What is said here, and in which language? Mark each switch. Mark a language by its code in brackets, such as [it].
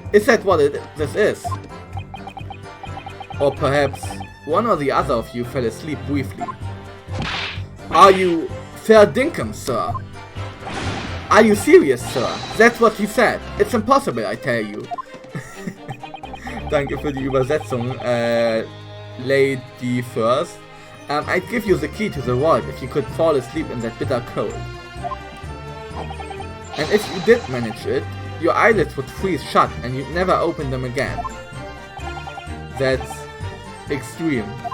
[en] Is that what this is? Or perhaps one or the other of you fell asleep briefly. Are you fair dinkum, sir? Are you serious, sir? That's what he said. It's impossible, I tell you. [de] Danke für die Übersetzung, Lady First. [en] I'd give you the key to the vault if you could fall asleep in that bitter cold. And if you did manage it, your eyelids would freeze shut and you'd never open them again. That's extreme.